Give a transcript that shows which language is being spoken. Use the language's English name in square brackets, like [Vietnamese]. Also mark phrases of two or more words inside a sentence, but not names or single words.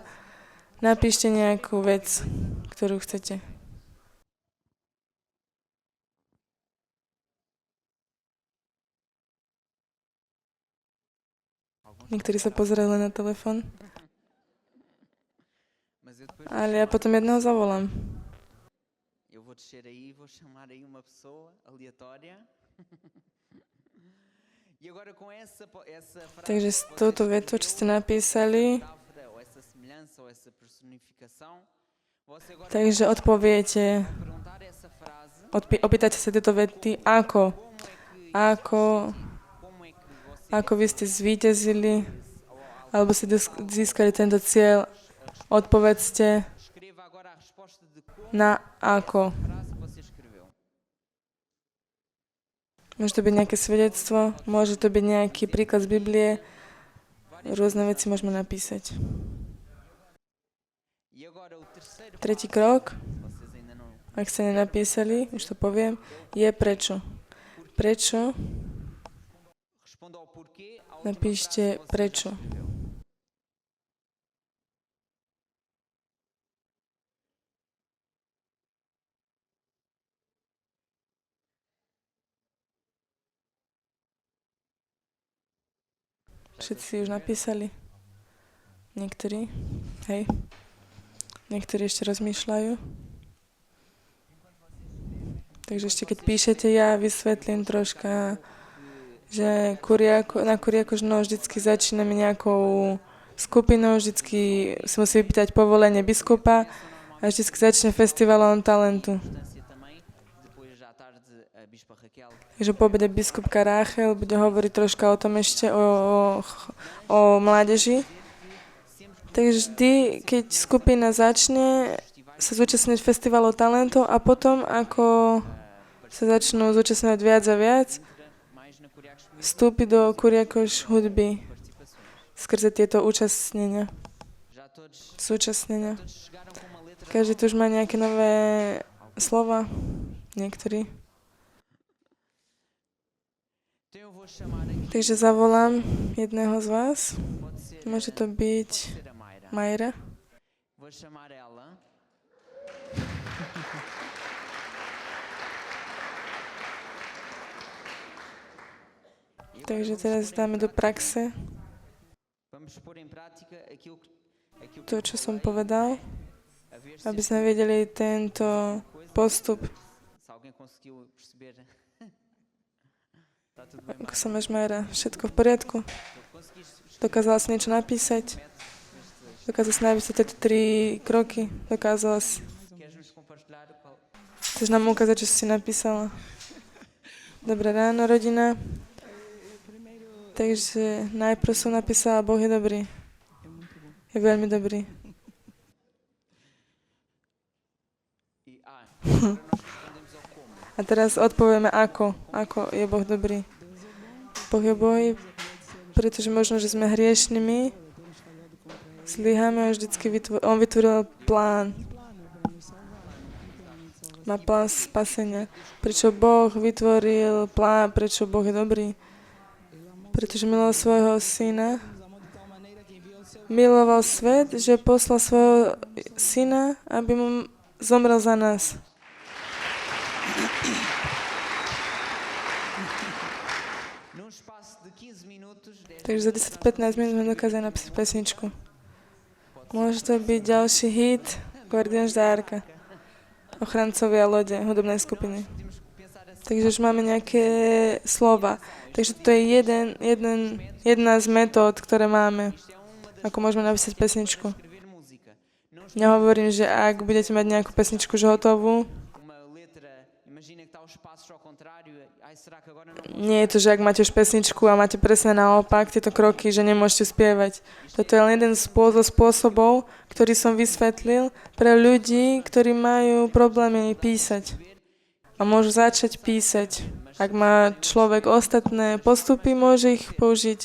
[Slovak] Napíšte nejakú vec, ktorú chcete. Niektorí sa pozerajú len na telefón. Ale ja potom jedného zavolám. [Portuguese] Eu vou descer aí, vou chamar aí uma pessoa aleatória. E agora com essa frase, [Slovak] Takže s touto vetou, čo ste napísali, [Portuguese] ou essa semelhança ou essa personificação, você agora [Slovak] takže odpoviete, [Portuguese] perguntar essa frase, [Slovak] opýtate sa tieto vety, ako vy ste zvíťazili, alebo ste získali tento cieľ, odpovedzte [Portuguese] escreva agora a resposta de como [Slovak] na ako. [Portuguese] a frase que você escreveu. [Slovak] Môže to byť nejaké svedectvo, môže to byť nejaký príklad z Biblie, rôzne veci môžeme napísať. [Portuguese] E agora o terceiro [Slovak] Tretí krok, [Portuguese] passo, vocês ainda não [Slovak] ak ste nenapísali, už to poviem, je prečo. Prečo? [Portuguese] respondam ao porquê à última [Slovak] Napíšte [Portuguese] frase que você [Slovak] prečo. [Portuguese] escreveu. [Slovak] Všetci si už napísali? Niektorí? Hej. Niektorí ešte rozmýšľajú? Takže ešte keď píšete, ja vysvetlím troška, že na Kuriakožno vždycky začíname nejakou skupinou, vždycky si musí vypýtať povolenie biskupa a vždycky začne festivalom talentu. [Portuguese] Distância também, depois à tarde a Bispa Raquel [Slovak] Takže po obede biskupka Ráchel bude hovoriť troška o tom ešte, o mládeži. Takže vždy, keď skupina začne sa zúčastniť festivalov talentov a potom, ako sa začnú zúčastňovať viac a viac, [Portuguese] mais na Curiacos [Slovak] vstúpi do Kuriakoš hudby. skrze tieto účastnenia, [Portuguese] Já todos, [Slovak] súčasnenia. [Portuguese] todos chegaram com uma letra [Slovak] Každý tu už má nejaké nové slova, niektorí. [Portuguese] Então eu vou chamar aqui, [Slovak] Takže zavolám jedného z vás. [Portuguese] pode ser, [Slovak] Môže to byť [Portuguese] pode ser a Mayra. [Slovak] Majra. [Portuguese] Vou chamar ela. [Slovak] Takže teraz dáme do praxe [Portuguese] Vamos pôr em prática aquilo que [Slovak] to, čo som povedal, [Portuguese] a ver [Slovak] aby sme vedeli tento postup. [Portuguese] se alguém conseguiu perceber. Está tudo bem, [Slovak] Ako Mayra? sa máš, Majra? Všetko v poriadku? [Portuguese] Conseguiste [Slovak] Dokázala si niečo napísať? Dokázala si napísať tieto 3 kroky? Dokázala si. [Portuguese] queres nos compartilhar qual, [Slovak] Chceš nám ukázať, čo si napísala? Dobré ráno, rodina. Takže najprv som napísala, Boh je dobrý. Je veľmi dobrý. [Portuguese] e agora nós respondemos ao como. [Slovak] A teraz odpovieme ako. Ako je Boh dobrý. Boh je Boh, pretože možno, že sme hriešnými, zlyháme a vždycky on vytvoril plán. Má plán spasenia. Prečo Boh vytvoril plán, prečo Boh je dobrý? Pretože miloval svojho syna. Miloval svet, že poslal svojho syna, aby mu zomrel za nás. [Portuguese] Num espaço de 15 minutos, 10 [Slovak] Takže za 10-15 minút sme dokázali napísať pesničku. Môže to byť ďalší hit Guardiões da Arca. Ochrancovia lode, hudobnej skupiny. Takže už máme nejaké slova. Takže to je jedna z metód, ktoré máme, ako môžeme napísať pesničku. [Portuguese] escrever música. Não [Slovak] Nehovorím, že ak budete mať nejakú pesničku už hotovú, [Portuguese] uma letra, imagina que está os passos ao contrário, ai será que agora não [Slovak] nie je to, že ak máte už pesničku a máte presne naopak tieto kroky, že nemôžete spievať. Toto je len jeden zo spôsobov, ktorý som vysvetlil pre ľudí, ktorí majú problémy písať. A môžu začať písať. Ak má človek ostatné postupy, môže ich použiť.